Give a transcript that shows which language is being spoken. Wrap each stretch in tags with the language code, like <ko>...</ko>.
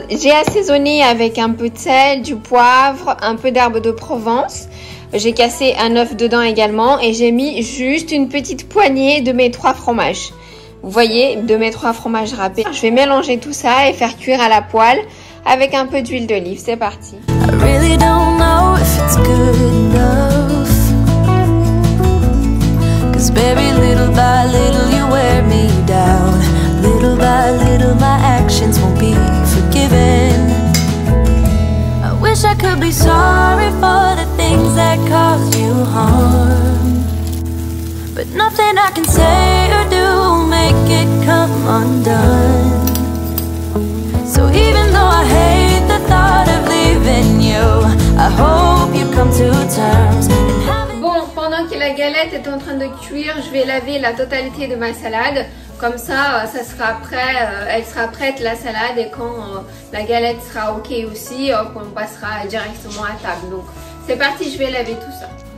<fr>J'ai assaisonné avec un peu de sel, du poivre, un peu d'herbe de Provence. J'ai cassé un œuf dedans également et j'ai mis juste une petite poignée de mes 3 fromages. Vous voyez, de mes 3 fromages râpés. Je vais mélanger tout ça et faire cuire à la poêle avec un peu d'huile d'olive. C'est parti.</fr> <en>I really don't know if it's good enough, 'cause baby, little by little you wear me down. Little by little my actions won't be forgiven. I wish I could be sorry for the things that caused you harm, but nothing I can say or do will make it come undone. So even though I hate the thought of leaving you, I hope you come to terms and have it.</en> <fr>Bon, pendant que la galette est en train de cuire, je vais laver la totalité de ma salade. Comme ça, ça sera prêt, elle sera prête la salade et quand la galette sera ok aussi, on passera directement à table. Donc c'est parti, je vais laver tout ça.</fr>